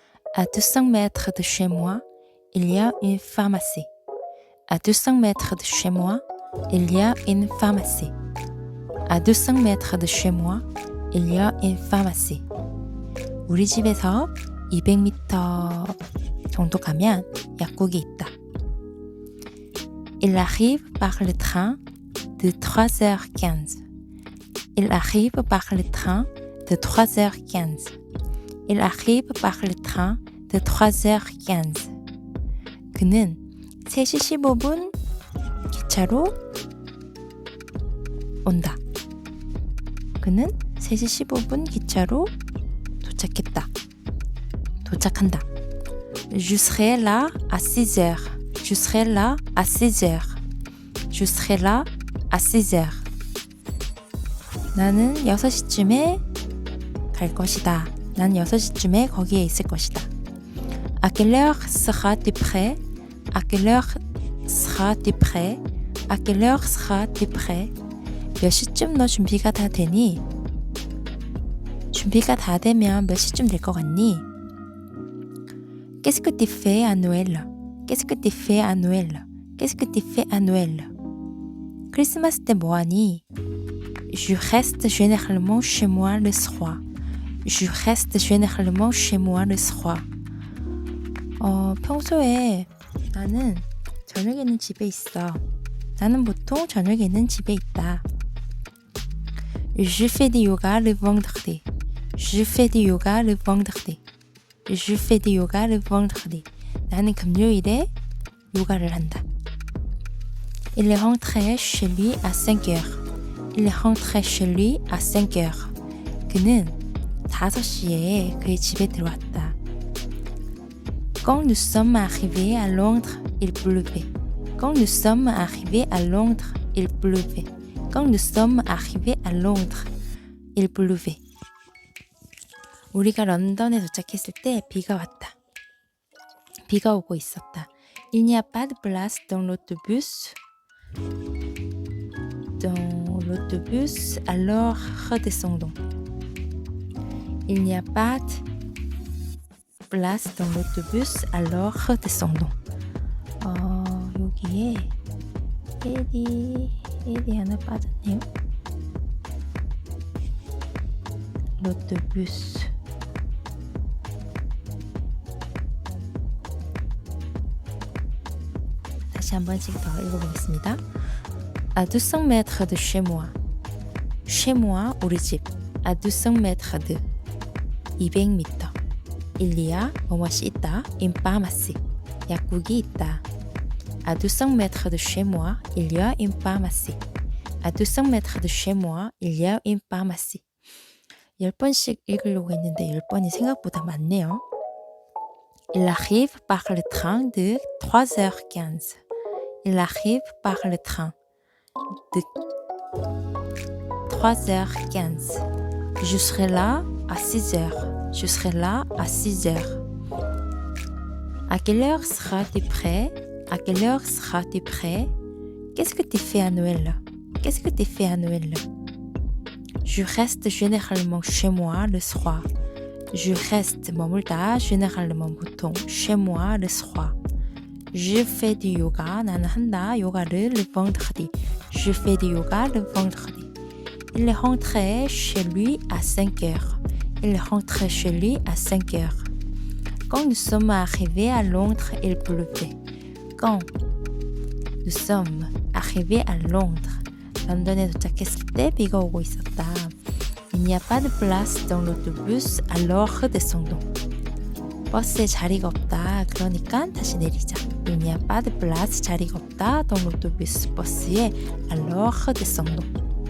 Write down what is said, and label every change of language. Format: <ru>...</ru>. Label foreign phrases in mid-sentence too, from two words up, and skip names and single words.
<fr>À 200 mètres de chez moi, il y a une pharmacie. À 200 mètres de chez moi, il y a une pharmacie. À 200 mètres de chez moi, il y a une pharmacie.</fr> <ko>우리 집에서 200m 정도 가면 약국이 있다.</ko> <fr>Il arrive par le train de 3h15. Il arrive par le train de 3h15. Il arrive par le train de 3h15.</fr> <ko>그는 3시 15분 기차로 온다. 그는 3시 15분 기차로 도착했다. 도착한다.</ko> <fr>Je serai là à 6h. Je serai là à 6h. Je serai là à 6h.</fr> <ko>나는 6시쯤에 갈 것이다. 난 6시쯤에 거기에 있을 것이다.</ko> <fr>À quelle heure seras-tu prêt? À quelle heure seras-tu prêt? À quelle heure seras-tu prêt?</fr> <ko>몇 시쯤 너 준비가 다 되니? 준비가 다 되면 몇 시쯤 될 것 같니?</ko> <fr>Qu'est-ce que tu fais à Noël? Qu'est-ce que tu fais à Noël? Qu'est-ce que tu fais à Noël?</fr> <ko>크리스마스 때 뭐 하니?</ko> <fr>Je reste généralement chez moi le soir. Je reste généralement chez moi le soir.</fr> <ko>평소에 나는 저녁에는 집에 있어. 나는 보통 저녁에는 집에 있다.</ko> <fr>Je fais du yoga le vendredi. Je fais du yoga le vendredi. Je fais du yoga le vendredi.</fr> <ko>나는 금요일에 요가를 한다.</ko> <fr>Il est rentré chez lui à 5h. Il est rentré chez lui à 5h.</fr> <ko>그는 5시에 그의 집에 들어왔다.</ko> <fr>Quand nous sommes arrivés à Londres, il pleuvait. Quand nous sommes arrivés à Londres, il pleuvait. Quand nous sommes arrivés à Londres, il pleuvait.</fr> <ko>우리가 런던에 도착했을 때 비가 왔다. 비가 오고 있었다.</ko> <fr>Il n'y a pas de place dans l'autobus. Dans l'autobus, alors redescendons. Il n'y a pas de place dans l'autobus, alors redescendons.</fr> <ko>여기에 L이 하나 빠졌네요.</ko> <fr>l'autobus.</fr> <ko>다시 한 번씩 더 읽어보겠습니다.</ko> <fr>À 200 mètres de chez moi. Chez moi,</fr> <ko>우리 집.</ko> <fr>À 200 mètres de. 200m. Il y a</fr> <ko>뭐뭐이 있다.</ko> <fr>Une pharmacie.</fr> <ko>약국이 있다.</ko> <fr>À 200 mètres de chez moi, il y a une pharmacie. À 200 mètres de chez moi, il y a une pharmacie.</fr> <ko>10번씩 읽으려고 했는데 10번이 생각보다 많네요.</ko> <fr>Il arrive par le train de 3h15. Il arrive par le train de 3h15. Je serai là à 6h. Je serai là à 6h. À quelle heure seras-tu prêt? À quelle heure seras-tu prêt? Qu'est-ce que tu fais à Noël? Qu'est-ce que tu fais à Noël? Je reste généralement chez moi le soir. Je reste 머물다 généralement 보통 chez moi le soir. Je fais du yoga. 나는 한다 요가를 le vendredi. Je fais du yoga le vendredi. Il est rentré chez lui à 5h. Il est rentré chez lui à 5h. Quand nous sommes arrivés à Londres, il pleuvait. Quand nous sommes arrivés à Londres,</fr> <ko>런던에 도착했을 때 비가 오고 있었다.</ko> <fr>Il n'y a pas de place dans l'autobus, alors redescendons.</fr> <ko>버스에 자리가 없다. 그러니까 다시 내리자.</ko> <fr>Il n'y a pas de place,</fr> <ko>자리가 없다.</ko> <fr>dans l'autobus, 버스에 alors redescendons.</fr>